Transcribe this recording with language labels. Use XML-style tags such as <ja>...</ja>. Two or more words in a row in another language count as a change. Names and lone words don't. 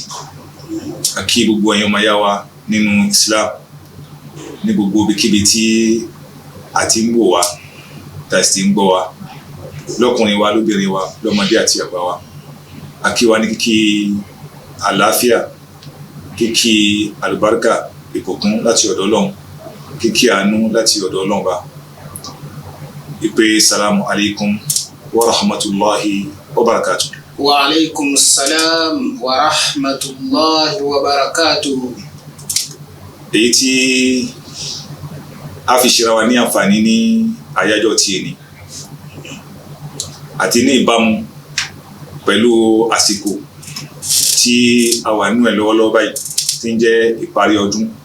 <yo>Àkí gbogbo ẹ̀yin ọmọ yá wa nínú Islam ní gbogbo ibikíbi tí a ti ń wò wá, tá a sì ti ń gbọ́ wa, lọ́kùnrin wa, lóbìnrin wa, lọ́mọdé àti àgbà wa. Àkí wa ní kíkí àlàáfíà, kíkí àlùbáríkà, ìbùkún láti ọ̀dọ̀ Ọlọ́run, kíkí àánú láti ọ̀dọ̀ Ọlọ́run bá.</yo> <ar>Ìpè سلام عليكم ورحمة الله وبركاته. وعليكم السلام ورحمة الله وبركاته.</ar> <yo>Èyí tí a fi ṣera wa ní àǹfààní ní àyájọ́ ti èní àti ní ìbámu pẹ̀lú àsìkò tí a wà nínú ẹ̀ lọ́wọ́lọ́wọ́ báyìí, tí ń jẹ́ ìparí ọdún,</yo>